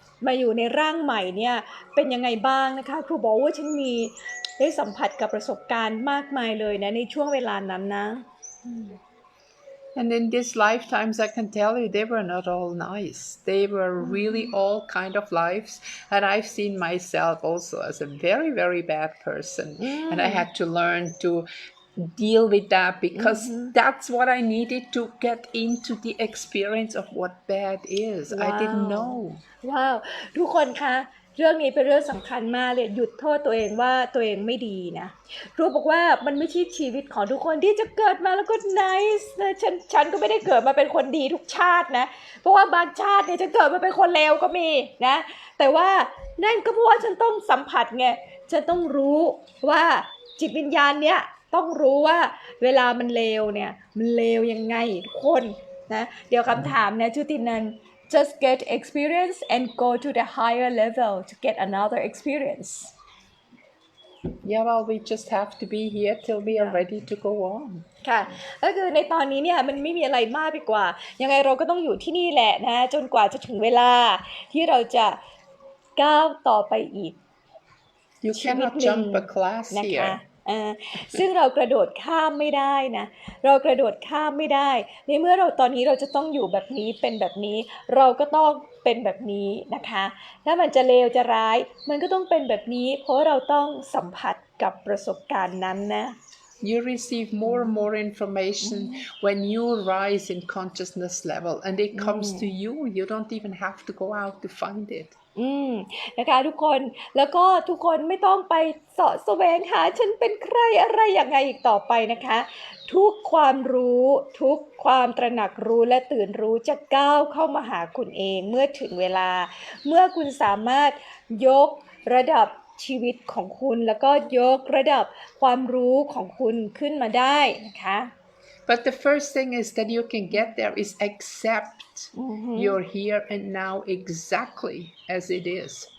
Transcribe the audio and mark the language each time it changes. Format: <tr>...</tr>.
<th>าอยู่ในร่างใหม่เนี่ยเป็นยังไงบ้างนะคะครูบอกว่าฉันมีได้สัมผัสกับประสบการณ์มากมายเลยนะในช่วงเวลานั้นนะ</th> <en>And in these lifetimes, I can tell you, they were not all nice. They were really all kind of lives. And I've seen myself also as a very, very bad person. And I had to learn to deal with that because that's what I needed to get into the experience of what bad is. Wow. I didn't know.</en> <th>ว้าวทุกคนคะเรื่องนี้เป็นเรื่องสำคัญมากเลยหยุดโทษตัวเองว่าตัวเองไม่ดีนะครูบอกว่ามันไม่ใช่ชีวิตของทุกคนที่จะเกิดมาแล้วก็ nice นะฉันก็ไม่ได้เกิดมาเป็นคนดีทุกชาตินะเพราะว่าบางชาติเนี่ยจะเกิดมาเป็นคนเลวก็มีนะแต่ว่านั่นก็เพราะว่าฉันต้องสัมผัสไงฉันต้องรู้ว่า จิตวิญญาณเนี้ยต้องรู้ว่าเวลามันเลวเนี่ยมันเลวยังไงทุกคนนะเดี๋ยวคำถามนะชุตินัน</th> <en>just get experience and go to the higher level to get another experience. Yeah, well, we just have to be here till we are ready to go on.</en> <th>ค่ะก็คือในตอนนี้เนี่ยมันไม่มีอะไรมากไปกว่ายังไงเราก็ต้องอยู่ที่นี่แหละนะจนกว่าจะถึงเวลาที่เราจะก้าวต่อไปอีก</th> <en>You cannot jump a class here.</en> <th>ซึ่งเรากระโดดข้ามไม่ได้นะเรากระโดดข้ามไม่ได้ในเมื่อเราตอนนี้เราจะต้องอยู่แบบนี้เป็นแบบนี้เราก็ต้องเป็นแบบนี้นะคะถ้ามันจะเลวจะร้ายมันก็ต้องเป็นแบบนี้เพราะเราต้องสัมผัสกับประสบการณ์นั้นนะ</th> <en>You receive more and more information when you rise in consciousness level and it comes to you. You don't even have to go out to find it.</en> <th>นะคะทุกคนแล้วก็ทุกคนไม่ต้องไปเสาะแสวงหาฉันเป็นใครอะไรอย่างไงอีกต่อไปนะคะทุกความรู้ทุกความตระหนักรู้และตื่นรู้จะก้าวเข้ามาหาคุณเองเมื่อถึงเวลาเมื่อคุณสามารถยกระดับชีวิตของคุณแล้วก็ยกระดับความรู้ของคุณขึ้นมาได้นะคะ</th> <en>But the first thing is that you can get there is accept you're here and now exactly as it is.</en>